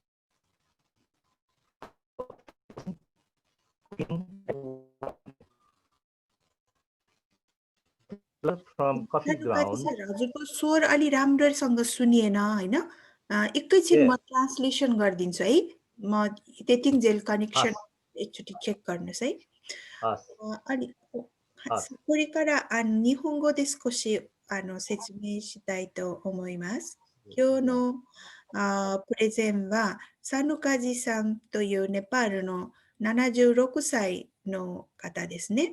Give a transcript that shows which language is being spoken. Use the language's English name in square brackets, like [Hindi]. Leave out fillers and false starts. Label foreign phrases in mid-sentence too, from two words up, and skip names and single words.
[English] From coffee ground. [Nepali] हजुरको स्वर अलि राम्रोसँग सुनिएन हैन। एकैछिन म ट्रान्सलेसन गरिदिन्छु है। म त्यतिन्जेल कनेक्सन एकचोटि चेक गर्नुस् है। [Japanese] これから日本語で少し説明したいと思います。今日のプレゼンはサヌカジさんというネパールの76歳の方ですね。